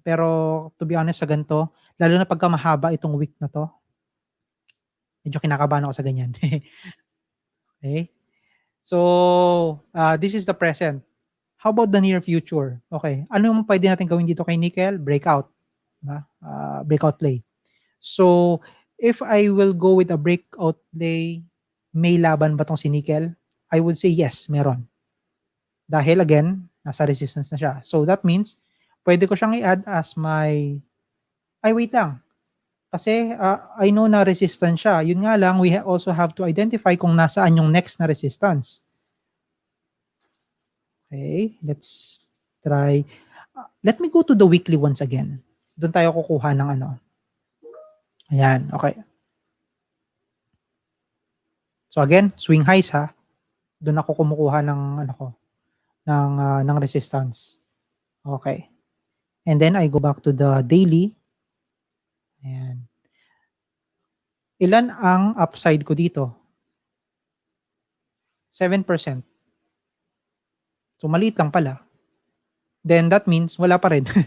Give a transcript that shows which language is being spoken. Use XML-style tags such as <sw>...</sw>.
<tl>Pero</tl> <en>to be honest</en> <tl>sa ganito, lalo na pagka mahaba itong wick na to, medyo kinakabahan ako sa ganyan.</tl> <en>Okay? So, this is the present. How about the near future? Okay.</en> <tl>Ano yung pwede natin gawin dito kay nickel?</tl> <en>Breakout. Diba? Breakout play. So, if I will go with a breakout play,</en> <tl>may laban ba tong si nickel?</tl> <en>I would say yes, meron. Dahil again, nasa resistance na siya. So, that means,</en> <tl>pwede ko siyang i-add</tl> <en>as my, ay wait lang, kasi I know na resistance siya.</en> <tl>Yun nga lang,</tl> <en>we also have to identify kung nasaan yung next na resistance. Okay, let's try. Let me go to the weekly once again.</en> <tl>Doon tayo kukuha ng ano. Ayan, okay.</tl> <en>So again, swing highs ha.</en> <tl>Doon ako kumukuha ng ano ko, ng resistance.</tl> <en>Okay. And then I go back to the daily.</en> <tl>Ayan. Ilan ang upside ko dito?</tl> <en>7%.</en> <tl>So maliit lang pala.</tl> <en>Then that means</en> <tl>wala pa rin.</tl>